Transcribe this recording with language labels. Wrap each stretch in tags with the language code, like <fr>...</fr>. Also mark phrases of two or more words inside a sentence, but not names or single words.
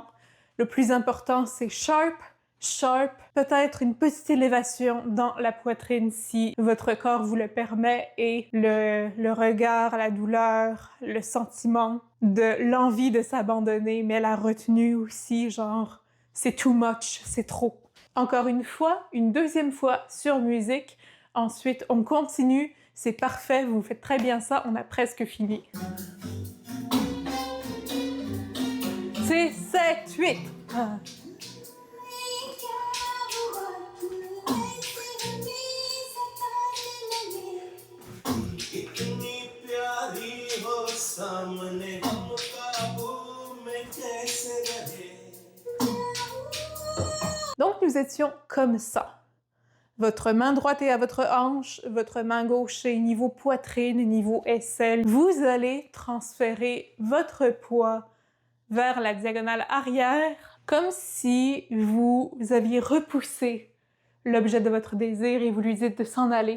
<fr>Le plus important, c'est</fr> <en>sharp, sharp,</en> <fr>peut-être une petite élévation dans la poitrine si votre corps vous le permet et le regard, la douleur, le sentiment de l'envie de s'abandonner, mais la retenue aussi, genre, c'est</fr> <en>too much,</en> <fr>c'est trop. Encore une fois, une deuxième fois sur musique. Ensuite, on continue. C'est parfait, vous faites très bien ça, on a presque fini. 6, 7, 8.</fr> <hi>इतनी प्यारी हो सामने हम काबू में कैसे रहे.</hi> <fr>Donc, nous étions comme ça. Votre main droite est à votre hanche, votre main gauche est niveau poitrine, niveau aisselle. Vous allez transférer votre poids vers la diagonale arrière, comme si vous aviez repoussé l'objet de votre désir et vous lui dites de s'en aller.</fr>